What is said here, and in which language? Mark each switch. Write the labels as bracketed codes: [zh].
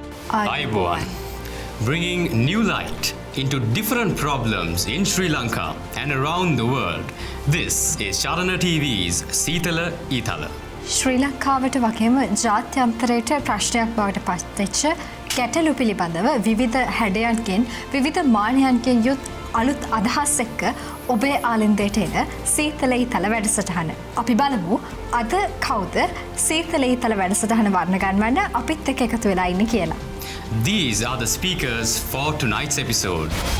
[en] Ayubowan, bringing new light into different problems in Sri Lanka and around the world. This is Charana TV's Seethala Eethala. [si] ශ්‍රී ලංකාවට වගේම ජාත්‍යන්තරයට ප්‍රශ්නයක් බවට පත්වෙච්ච ගැටලු පිළිබඳව විවිධ හැඩයන්ගෙන් විවිධ මානයන්ගෙන් යුත් අලුත් අදහස් එක්ක ඔබේ ආලින්දයට එන සීතල ඊතල වැඩසටහන. අපි බලමු අද කවුද සීතල ඊතල වැඩසටහන වර්ණ ගන්වන්න අපිත් එක්ක එකතු වෙලා ඉන්නේ කියලා. [en] These are the speakers for tonight's episode.